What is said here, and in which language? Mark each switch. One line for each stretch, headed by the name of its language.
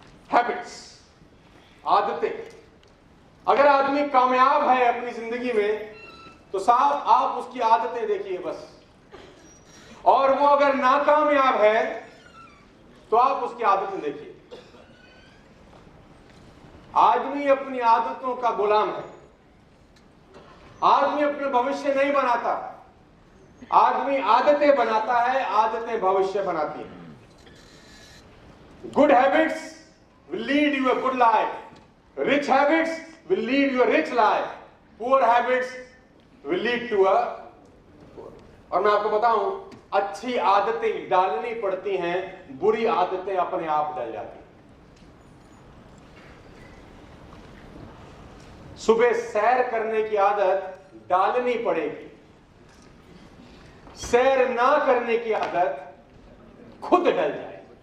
Hindi: Habits, आदतें। अगर आदमी कामयाब है अपनी जिंदगी में तो साहब आप उसकी आदतें देखिए बस, और वो अगर नाकामयाब है तो आप उसकी आदतें देखिए। आदमी अपनी आदतों का गुलाम है। आदमी अपने भविष्य नहीं बनाता, आदमी आदतें बनाता है, आदतें भविष्य बनाती हैं।
English: Good habits will lead you a good life. Rich habits will lead you a rich life. Poor habits will lead to a
Hindi: और मैं आपको बताऊं, अच्छी आदतें डालनी पड़ती हैं, बुरी आदतें अपने आप डल जाती हैं। सुबह सैर करने की आदत डालनी पड़ेगी, सैर ना करने की आदत खुद डल जाए।